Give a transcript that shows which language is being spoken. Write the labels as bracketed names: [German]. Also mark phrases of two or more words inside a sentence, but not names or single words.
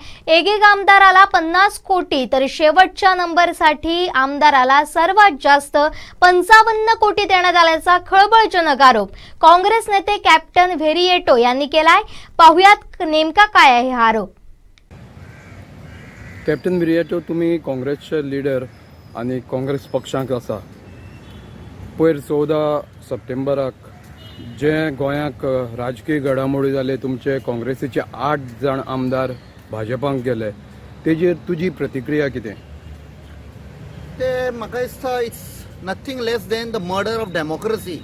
[Marathi] एक आमदाराला 50 कोटी, तर शेवटच्या नंबरसाठी आमदाराला सर्वात जास्त 55 कोटी देण्यात आल्याचा खळबळजनक आरोप काँग्रेस नेते कॅप्टन व्हेरिएटो यांनी केलाय. पाहुयात नेमका काय आहे हा आरोप. [Konkani] कॅप्टन व्हेरिएटो, तुम्ही काँग्रेसचे लीडर आणि काँग्रेस पक्षांक आसा. पयर 14 सप्टेंबराक जे गोंयाक राजकीय घडामोडी जाले, तुमचे काँग्रेसीचे 8 जाण आमदार भाजपांक गेले, तेजेर तुजी प्रतिक्रिया कितें? ते म्हाका दिसता [English] it's nothing less than the murder of democracy.